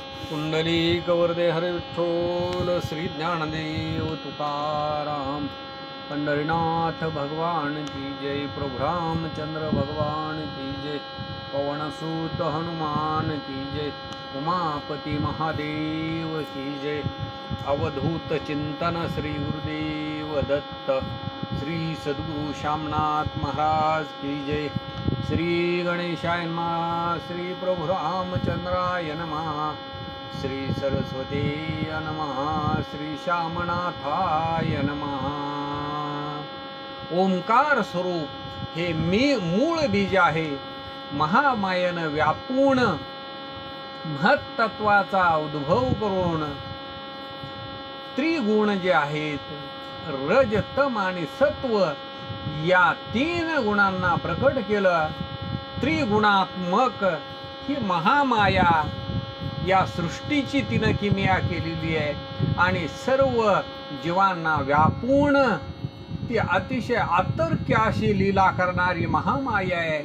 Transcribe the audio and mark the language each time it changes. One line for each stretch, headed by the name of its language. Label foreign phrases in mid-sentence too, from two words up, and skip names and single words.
Hindi: पुंडलिक वरदे हरे विठ्ठल श्री ज्ञानदेव तुकाराम पंढरीनाथ भगवान की जय। प्रभु रामचंद्र भगवान की जय। पवनसुत हनुमान की जय। उमापति महादेव की जय।
Marathi: अवधूत चिंतन श्री गुरुदेव दत्त।
Hindi: श्री सद्गुरु श्यामनाथ महाराज की जय।
Sanskrit: श्री गणेशाय नमः। श्री प्रभु रामचंद्राय नमः। श्री सरस्वती नमः। श्री श्यामनाथाय नमः।
Marathi: ओंकार स्वरूप हे मूळ बीज आहे। महामायेनं व्यापून महत्त्वाचा उद्भव करून त्रिगुण जे आहेत रज तम आणि सत्व या तीन गुणांना प्रकट केलं। त्रिगुणात्मक ही महामाया या सृष्टीची तिनं किमया केलेली आहे आणि सर्व जीवांना व्यापून ती अतिशय आतर्क्य अशी लीला करणारी महामाया आहे।